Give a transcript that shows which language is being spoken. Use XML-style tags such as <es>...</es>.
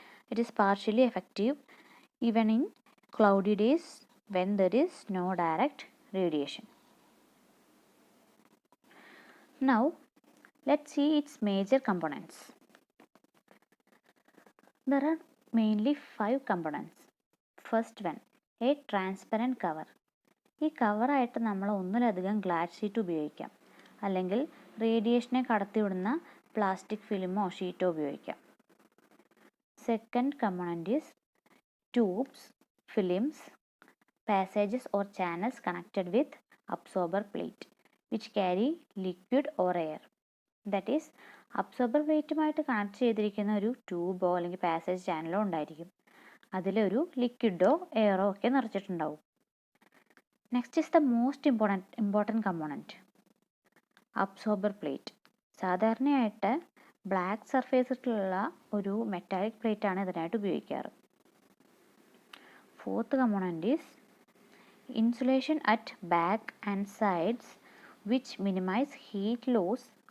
<en>It is partially effective even in cloudy days when there is no direct radiation. Now let's see its major components. There are mainly 5 components. First one, a transparent cover.</en> <ml>ഈ കവറായിട്ട് നമ്മൾ ഒന്നിലധികം glass sheet ഉപയോഗിക്കാം, അല്ലെങ്കിൽ റേഡിയേഷനെ കടത്തിവിടുന്ന plastic ഫിലിമോ ഷീറ്റോ ഉപയോഗിക്കാം.</ml> <en>Second component is tubes, films, passages or channels connected with absorber plate which carry liquid or air. That is,</en> <ml>absorber പ്ലേറ്റുമായിട്ട് connect ചെയ്തിരിക്കുന്ന ഒരു ട്യൂബോ അല്ലെങ്കിൽ passage ചാനലോ ഉണ്ടായിരിക്കും. അതിലൊരു ലിക്വിഡോ എയറോ ഒക്കെ നിറച്ചിട്ടുണ്ടാവും.</ml> <en>Next is the most important component, absorber plate.</en> <ml>സാധാരണയായിട്ട് black സർഫേസിലുള്ള ഒരു metallic plate ആണ് ഇതിനായിട്ട് ഉപയോഗിക്കാറ്.</ml> <en>Fourth component is insulation at back and sides which minimize heat loss.</en>